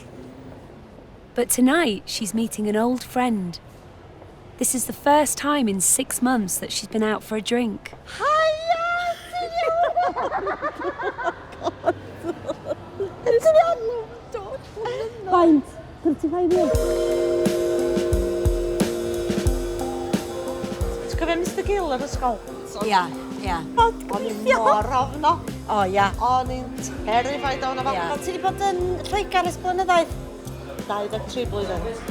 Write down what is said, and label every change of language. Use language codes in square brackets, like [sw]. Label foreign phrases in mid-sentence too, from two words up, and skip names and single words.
[en] But tonight, she's meeting an old friend. This is the first time in 6 months that she's been out for a drink. Fine, 35 years. [cy] Ti'n cofio Mr Gill ar ysgol? Ia. O'n i'n mor ofno. O, ia. O'n i'n terrified o'n efo. Ie. Ti wedi bod yn Lloegr ers blynyddoedd? 23 blwyddyn.